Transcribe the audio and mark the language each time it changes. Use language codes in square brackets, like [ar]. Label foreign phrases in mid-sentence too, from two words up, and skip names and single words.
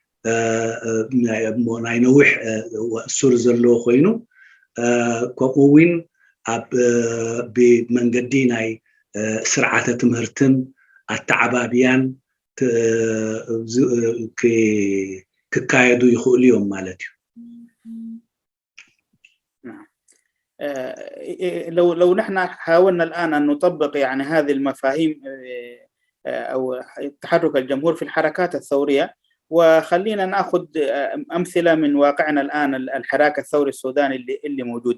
[ti] ናይ ነዊሕ ሱር ዘለዎ ኮይኑ ከምኡ እውን ኣብ ብመንገዲ ናይ ስርዓተ ትምህርትን ኣተዓባብያን ክካየዱ ይኽእሉ እዮም ማለት እዩ። [ar] لو نحن حاولنا الآن أن نطبق يعني هذه المفاهيم أو تحرك الجمهور في الحركات الثورية وخلينا ناخذ امثله من واقعنا الان، الحراك الثوري السوداني اللي موجود.